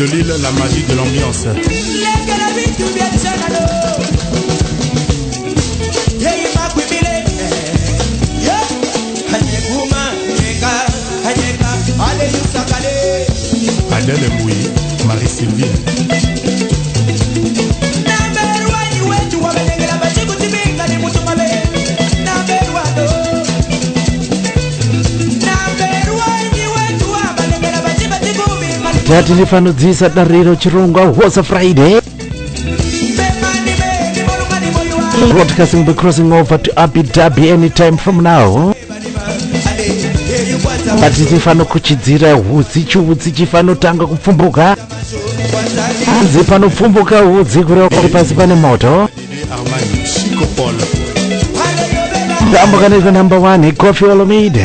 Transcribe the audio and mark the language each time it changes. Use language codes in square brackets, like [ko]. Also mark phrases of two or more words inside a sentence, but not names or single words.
[fr] la magie de l'ambiance. Adèle Mouy, Marie-Sylvie. [sn] Tati ndifanodzisa dariro chirongwa Hosa Friday. [en] Broadcasting be crossing over to Abu Dhabi anytime from now. [sn] Bati tifano kuchidzira hudzi chiudzi chifanotanga kupfumbuka. Hanzi panopfumbuka hudzi kureva kuti pasi pane moto. Armani, Chico Paul. Ndambokaniko number 1 Koffi Olomide.